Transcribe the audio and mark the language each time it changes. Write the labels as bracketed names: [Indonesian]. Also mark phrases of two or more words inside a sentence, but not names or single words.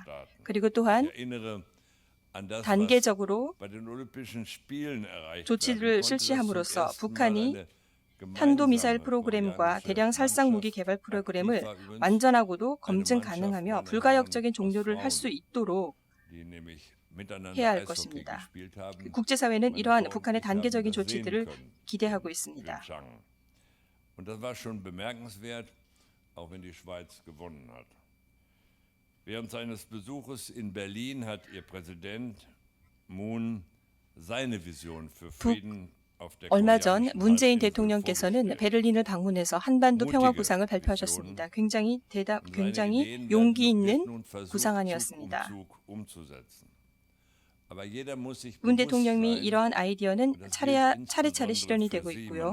[Korean] 그리고 또한 단계적으로 조치를 실시함으로써 북한이 탄도미사일 프로그램과 대량 살상 무기 개발 프로그램을 완전하고도 검증 가능하며 불가역적인 종료를 할 수 있도록 해야 할 것입니다. 국제사회는 이러한 북한의 단계적인 조치들을 기대하고 있습니다. [German] Während seines Besuches in Berlin hat ihr Präsident Moon seine Vision für Frieden [Korean] 얼마 전 문재인 대통령께서는 베를린을 방문해서 한반도 평화 구상을 발표하셨습니다. 굉장히 용기 있는 구상안이었습니다. 문 대통령이 이러한 아이디어는 차례차례 실현이 되고 있고요.